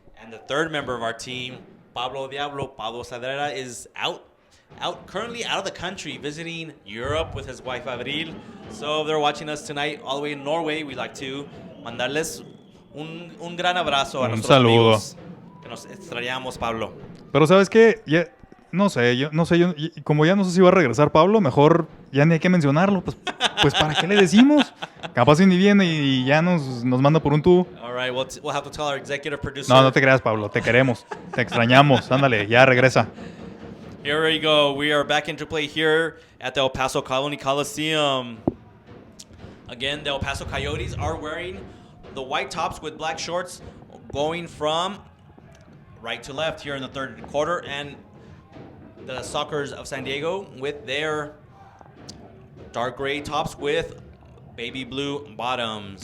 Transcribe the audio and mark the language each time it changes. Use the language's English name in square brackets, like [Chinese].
[English] And the third member of our team, Pablo Sadrera, is currently out of the country, visiting Europe with his wife, Abril. So if they're watching us tonight all the way in Norway, we'd like to [Spanish] mandarles un gran abrazo a Un nuestros saludo. amigos que nos extrañamos, Pablo. Pero ¿sabes qué? No sé, como ya no sé si va a regresar Pablo, mejor ya ni hay que mencionarlo, pues ¿para qué le decimos? Capaz ni viene y ya nos manda por un tubo. [English] All right, we'll have to tell our executive producer. [Spanish] No te creas, Pablo, te queremos, te extrañamos, ándale, ya regresa. [English] Here we go. We are back into play here at the El Paso Coliseum. Again, the El Paso Coyotes are wearing the white tops with black shorts, going from right to left here in the third quarter, and the Sockers of San Diego with their dark gray tops with baby blue bottoms.